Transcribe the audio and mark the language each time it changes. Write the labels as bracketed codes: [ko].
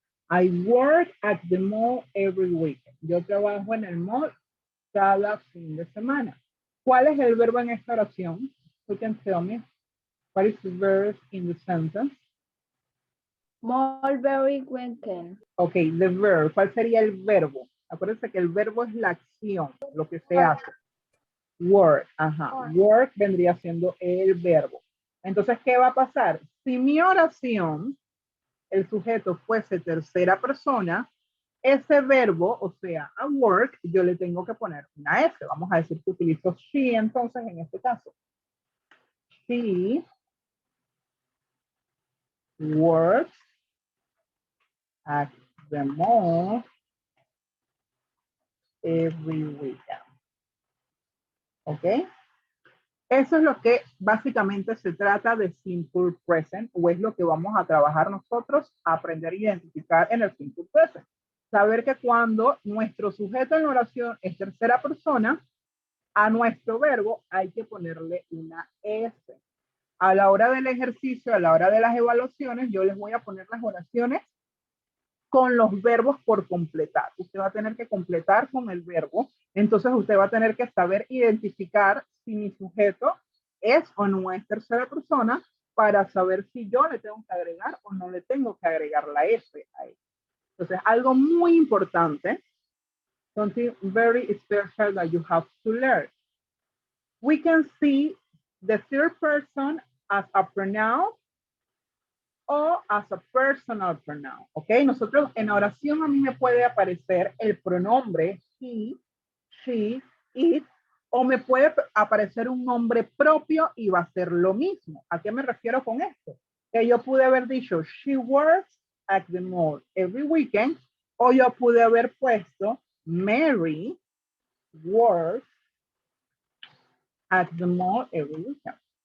[en] I work at the mall every weekend. [es] Yo trabajo en el mall cada fin de semana. ¿Cuál es el verbo en esta oración? [en] You can tell me. What is the verb in the sentence? Mulberry weekend. Ok, the verb. [es] ¿Cuál sería el verbo? Acuérdense que el verbo es la acción, lo que se hace. Work, ajá. Work vendría siendo el verbo. Entonces, ¿qué va a pasar? Si mi oración, el sujeto fuese tercera persona, ese verbo, o sea, a work, yo le tengo que poner una S. Vamos a decir que utilizo she, entonces, en este caso. [en] She works at the mall every weekend. [es] ¿Ok? Eso es lo que básicamente se trata de simple present, o es lo que vamos a trabajar nosotros, a aprender a identificar en el simple present. Saber que cuando nuestro sujeto en la oración es tercera persona, a nuestro verbo hay que ponerle una S. A la hora del ejercicio, a la hora de las evaluaciones, yo les voy a poner las oraciones con los verbos por completar. Usted va a tener que completar con el verbo. Entonces usted va a tener que saber identificar si mi sujeto es o no es tercera persona para saber si yo le tengo que agregar o no le tengo que agregar la S a él. Entonces, algo muy importante, [en] something very special that you have to learn. We can see the third person as a pronoun o as a personal pronoun, ¿ok? [es] Nosotros en la oración a mí me puede aparecer el pronombre he, she, it, o me puede aparecer un nombre propio y va a ser lo mismo. ¿A qué me refiero con esto? Que yo pude haber dicho, [en] she works at the mall every weekend, [es] o yo pude haber puesto, [en] Mary works at the mall every weekend.